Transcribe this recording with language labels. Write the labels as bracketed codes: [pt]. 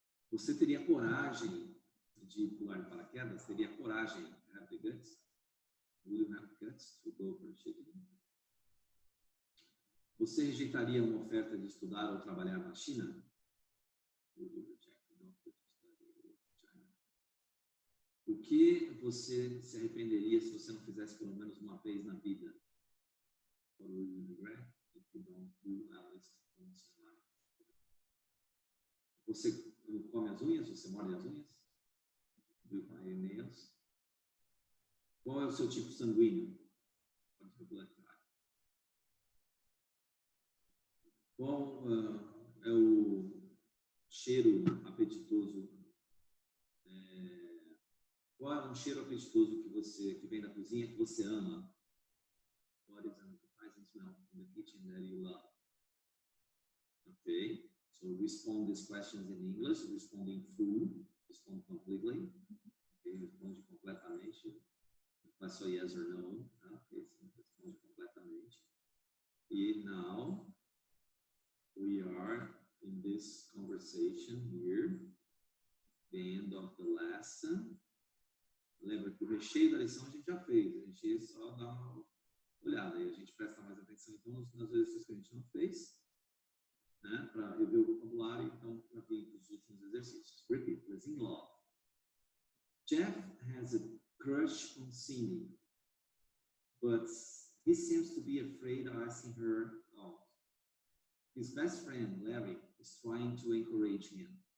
[pt] Você teria coragem de pular de paraquedas? Teria coragem? [en] Have the guts? Will you have the guts to go parachuting? [pt] Você rejeitaria uma oferta de estudar ou trabalhar na China? [en] Would you reject an offer to study or work in China? [pt] O que você se arrependeria se você não fizesse pelo menos uma vez na vida? [en] What will you regret if you don't do at least once in life? [pt] Você come as unhas? Você morde as unhas? [en] Do you bite your nails? [pt] Qual é o seu tipo sanguíneo? [en] What is your blood type? [pt] Qual é o cheiro apetitoso? Qual é um cheiro apetitoso que vem da cozinha que você ama? [en] What is an appetizing smell from the kitchen that you love? Okay, so respond these questions in English. Responding full, respond completely. Okay, [pt] responde completamente. Não é só [en] yes or no. Okay, so [pt] responde completamente. [en] E now we are in this conversation here, the end of the lesson. [pt] Lembra que o recheio da lição a gente já fez, a gente só dá uma olhada e a gente presta mais atenção então nos exercícios que a gente não fez, né, para rever o vocabulário. vocabulário, então, aqui os últimos exercícios. [en] Repeat, please. In love. Jeff has a crush on Cindy, but he seems to be afraid of asking her out. His best friend, Larry, is trying to encourage him.